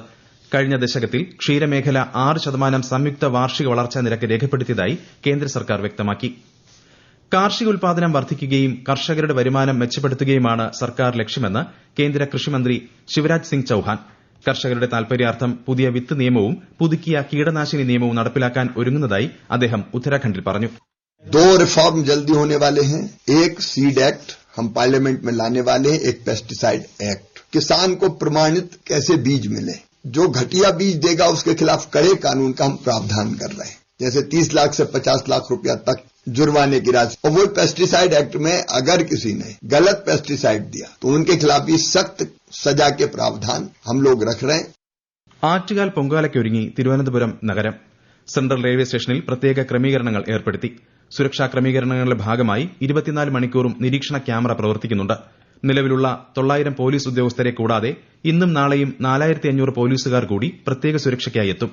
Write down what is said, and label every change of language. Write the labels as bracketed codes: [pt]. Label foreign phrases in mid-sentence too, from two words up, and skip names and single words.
[ml] കഴിഞ്ഞ ദശകത്തിൽ ക്ഷീരമേഖല 6% സംയുക്ത വാർഷിക വളർച്ചാ നിരക്ക് രേഖപ്പെടുത്തിയതായി കേന്ദ്ര സർക്കാർ വ്യക്തമാക്കി. കാർഷികോൽപാദനം വർദ്ധിക്കുകയും കർഷകരുടെ വരുമാനം മെച്ചപ്പെടുത്തുകയുമാണ് സർക്കാർ ലക്ഷ്യമെന്ന് കേന്ദ്ര കൃഷിമന്ത്രി ശിവരാജ് സിംഗ് ചൌഹാൻ. കർഷകരുടെ താൽപര്യാർത്ഥം പുതിയ വിത്ത് നിയമവും പുതുക്കിയ കീടനാശിനി നിയമവും നടപ്പിലാക്കാൻ ഒരുങ്ങുന്നതായി അദ്ദേഹം ഉത്തരാഖണ്ഡിൽ പറഞ്ഞു. [hi] 2 रिफॉर्म जल्दी होने वाले हैं. एक [en] seed act [hi] हम पार्लियामेंट में लाने वाले हैं, एक [en] pesticide act. [hi] किसान को प्रमाणित कैसे बीज मिले, जो घटिया बीज देगा उसके खिलाफ कड़े कानून का हम प्रावधान कर रहे हैं. जैसे 30 लाख से 50 लाख रुपया तक जुर्माने की राशि. और वो [en] pesticide act [hi] में अगर किसी ने गलत पेस्टिसाइड दिया तो उनके खिलाफ भी सख्त सजा के प्रावधान हम लोग रख रहे हैं. [ml] ആറ്റുകാൽ പൊങ്കാലയ്ക്കൊരുങ്ങി തിരുവനന്തപുരം നഗരം. [en] central railway station [ml] പ്രത്യേക ക്രമീകരണങ്ങൾ ഏർപ്പെടുത്തി. സുരക്ഷാ ക്രമീകരണങ്ങളുടെ ഭാഗമായി 24 മണിക്കൂറും നിരീക്ഷണ ക്യാമറ പ്രവർത്തിക്കുന്നുണ്ട്. നിലവിലുള്ള 900 പോലീസ് ഉദ്യോഗസ്ഥരെ കൂടാതെ ഇന്നും നാളെയും 4500 പോലീസുകാർ കൂടി പ്രത്യേക സുരക്ഷയ്ക്കായി എത്തും.